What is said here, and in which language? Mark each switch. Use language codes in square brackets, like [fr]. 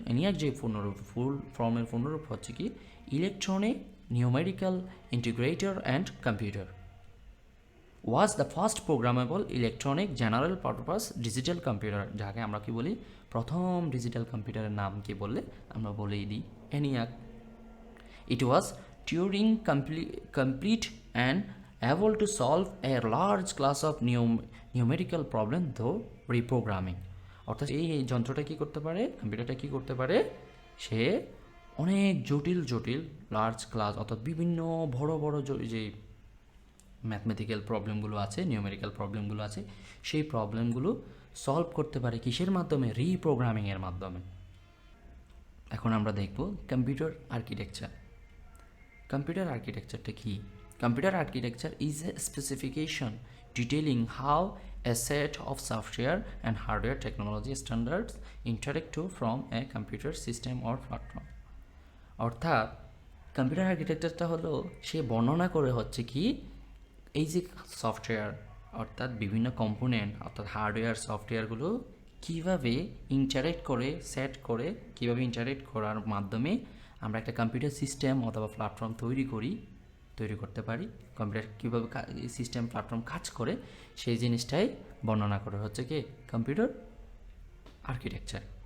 [bn] ENIAC যে ফুল ফর্মের পূর্ণরূপ হচ্ছে কি electronic numerical integrator and computer. [en] was the first programmable electronic general purpose digital computer, [bn] যাকে আমরা কি বলি, প্রথম ডিজিটাল কম্পিউটারের নাম কি বললে আমরা বলেই দিই ENIAC. [en] It was Turing complete and able to solve a large class of numerical problem through reprogramming. [bn] অর্থাৎ এই যন্ত্রটা কী করতে পারে, কম্পিউটারটা কী করতে পারে, সে অনেক জটিল লার্জ ক্লাস, অর্থাৎ বিভিন্ন বড় যে ম্যাথমেটিক্যাল প্রবলেমগুলো আছে, নিউমেরিক্যাল প্রবলেমগুলো আছে, সেই প্রবলেমগুলো সলভ করতে পারে কিসের মাধ্যমে, রিপ্রোগ্রামিংয়ের মাধ্যমে। এখন আমরা দেখব computer architecture. Computer আর্কিটেকচারটা key? [en] Computer architecture is a specification detailing how a set of software and hardware technology standards interact to from a computer system or platform. [bn] অর্থাৎ কম্পিউটার আর্কিটেকচারটা হলো সে বর্ণনা করে হচ্ছে কি এই যে সফটওয়্যার অর্থাৎ বিভিন্ন কম্পোনেন্ট অর্থাৎ হার্ডওয়্যার সফটওয়্যারগুলো কীভাবে ইন্টারেক্ট করে সেট করে কীভাবে ইন্টারেক্ট করার মাধ্যমে আমরা একটা কম্পিউটার সিস্টেম অথবা প্ল্যাটফর্ম তৈরি করতে পারি, কম্পিউটার কীভাবে সিস্টেম প্ল্যাটফর্ম কাজ করে সেই জিনিসটাই বর্ণনা করে হচ্ছে কি কম্পিউটার আর্কিটেকচার।